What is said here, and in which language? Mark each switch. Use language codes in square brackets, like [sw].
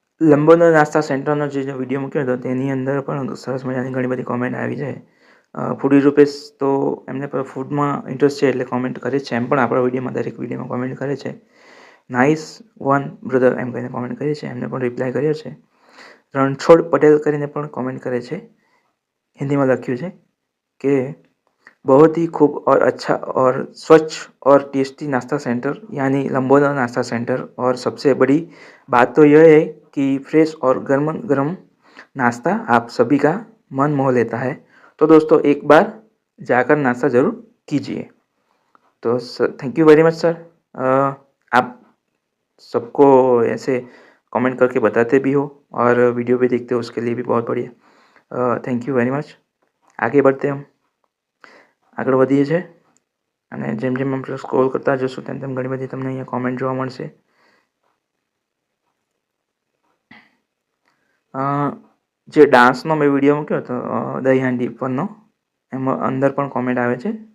[gu] લંબોદર નાસ્તા સેન્ટરનો જે વિડીયો મૂક્યો હતો તેની અંદર પણ સરસ મજાની ઘણી બધી કોમેન્ટ આવી છે. ફૂડી રૂપેશ તો એમને પણ ફૂડમાં ઇન્ટરેસ્ટ છે એટલે કોમેન્ટ કરે છે, એમ પણ આપણા વિડીયોમાં દરેક વિડીયોમાં કોમેન્ટ કરે છે. નાઇસ વન બ્રધર એમ કરીને કોમેન્ટ કરી છે, એમને પણ રિપ્લાય કર્યો છે. રણછોડ પટેલ કરીને પણ કોમેન્ટ કરે છે, [hi] हिंदी में लख्यू है कि बहुत ही खूब और अच्छा और स्वच्छ और टेस्टी नाश्ता सेंटर यानी लंबोदर नाश्ता सेंटर, और सबसे बड़ी बात तो यह है कि फ्रेश और गर्म गर्म नाश्ता आप सभी का मन मोह लेता है। तो दोस्तों एक बार जाकर नाश्ता ज़रूर कीजिए। तो thank you very much sir. आप सबको ऐसे कमेंट करके बताते भी हो और वीडियो भी देखते हो, उसके लिए भी बहुत बढ़िया। Thank you very much. आगे बढ़ते हम [gu] આગળ વધીએ છીએ અને જેમ જેમ આપણે સ્ક્રોલ કરતા જશું તેમ તેમ ઘણી બધી તમને અહીંયા કોમેન્ટ જોવા મળશે. જે ડાન્સનો મેં વિડીયો મૂક્યો હતો દહીહાંડી પરનો, એમાં અંદર પણ કોમેન્ટ આવે છે.